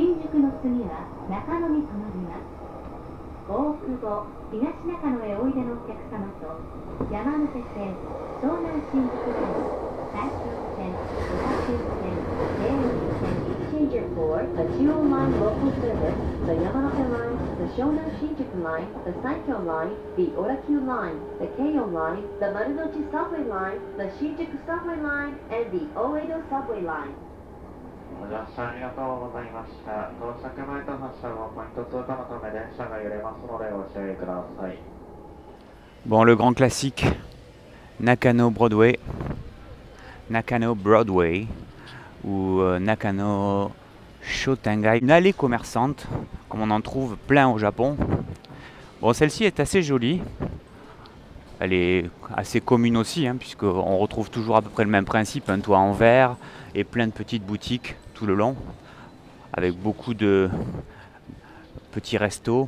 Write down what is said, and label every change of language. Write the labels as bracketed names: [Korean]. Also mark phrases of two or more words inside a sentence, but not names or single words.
[Japanese] 宿の次は中野に停まります。大久保、東中野へおいでのお客様と、山手線、湘南新宿ライン、埼京線、小田急線、京王線、 [English] Passenger for a dual line local service, the Yamanote Line, the Shonan Shinjuku Line, the Saikyo Line, the Orakyu Line, the Keio Line, the Marunouchi Subway Line, the Shinjuku Subway Line, and the Oedo Subway Line. [Japanese] ご乗車ありがとうございました。到着前と発車後、ポイント通過のため電車が揺れますのでご注意ください。 [French] Bon, le grand classique, Nakano Broadway, ou Nakano Shotengai, une allée commerçante, comme on en trouve plein au Japon. Bon, celle-ci est assez jolie. Elle est assez commune aussi, hein, puisqu'on retrouve toujours à peu près le même principe, un toit en verre et plein de petites boutiques tout le long, avec beaucoup de petits restos.